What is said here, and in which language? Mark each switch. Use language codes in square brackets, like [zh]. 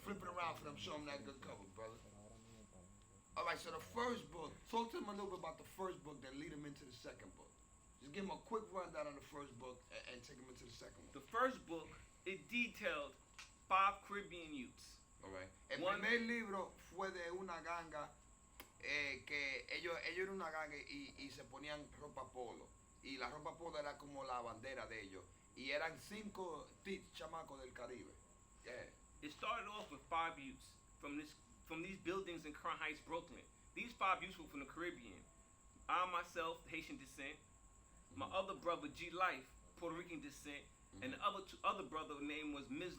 [en] Flip it around for them, show them that good cover, brother. All right, so the first book, talk to them a little bit about the first book, then lead them into the second book. Just give them a quick rundown on the first book and take them into the second one. The first book, it detailed 5 Caribbean youths. All right. [es] El primer libro fue de una ganga que ellos eran una ganga y se ponían ropa polo. Y la ropa polo era como la bandera de ellos. Y eran 5 chamacos del Caribe. [en] Yeah. It started off with 5 youths from these buildings in Crown Heights, Brooklyn. These 5 youths were from the Caribbean. I myself, Haitian descent. My other brother, G Life, Puerto Rican descent. And the other brother name was Ms.